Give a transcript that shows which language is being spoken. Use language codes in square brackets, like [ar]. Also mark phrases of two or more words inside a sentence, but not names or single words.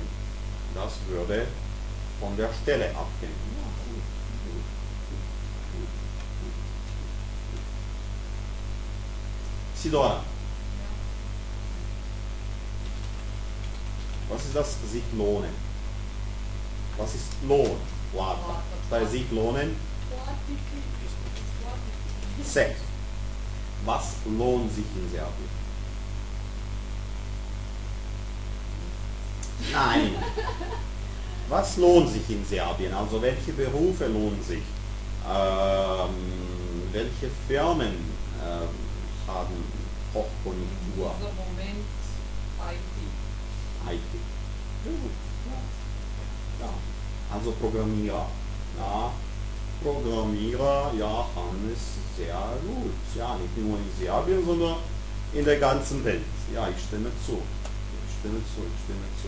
[de] Das würde von der Stelle abhängen. Ja, gut, gut, gut, gut, gut. Sidora, was ist das sich lohnen? Was ist Lohn? [sr] Plata. Šta je [de] sich lohnen? [sr] Platiti. Isplatiti. Sex. [de] Was lohnt sich in Serbien? Nein. Was lohnt sich in Serbien? Also welche Berufe lohnen sich? Welche Firmen haben Hochkonjunktur? [sr] Za moment IT. IT. [de] Gut, ja. Ja. Also Programmierer. Ja. Programmierer, ja, haben es sehr gut. Ja, nicht nur in Serbien, sondern in der ganzen Welt. Ja, ich stimme zu. Ich stimme zu, ich stimme zu.